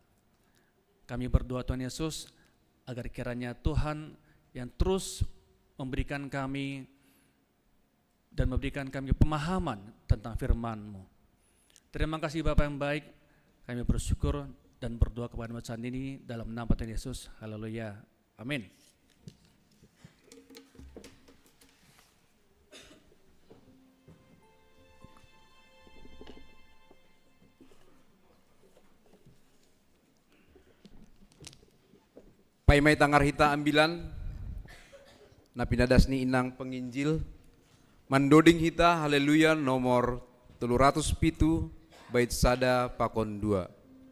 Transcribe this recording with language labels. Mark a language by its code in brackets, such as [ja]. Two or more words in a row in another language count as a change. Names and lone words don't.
[id] Kami berdoa Tuhan Yesus, agar kiranya Tuhan yang terus memberikan kami dan memberikan kami pemahaman tentang firman-Mu. Terima kasih Bapak yang baik, kami bersyukur dan berdoa kepada saat ini dalam nama Tuhan Yesus. Haleluya. Amin. [bts] Paimai tangar hita ambilan, napinadas ni Inang Penginjil, mandoding hita haleluya nomor 307 bait sada pakon 2.